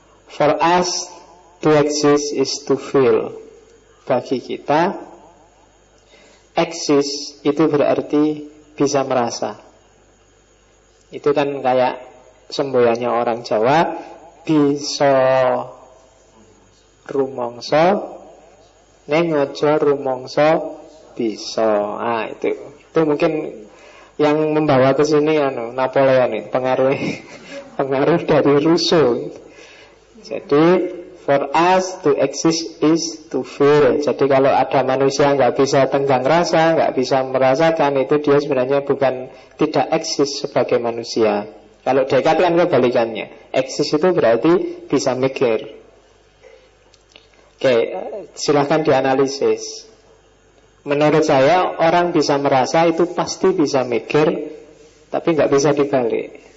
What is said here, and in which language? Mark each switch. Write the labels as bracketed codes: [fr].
[en] For us, to exist is to feel. [id] Bagi kita, exist itu berarti bisa merasa. Itu kan kayak semboyannya orang Jawa, [jv] bisa rumangsa ning aja rumangsa bisa. [id] Itu mungkin yang membawa ke sini Napoleon itu pengaruh dari Rousseau. Jadi [en] for us to exist is to feel. [id] Jadi kalau ada manusia nggak bisa tenggang rasa, nggak bisa merasakan, itu dia sebenarnya bukan tidak eksis sebagai manusia. Kalau Descartes kan kebalikannya, eksis itu berarti bisa mikir. Oke, silahkan dianalisis. Menurut saya orang bisa merasa itu pasti bisa mikir, tapi nggak bisa dibalik.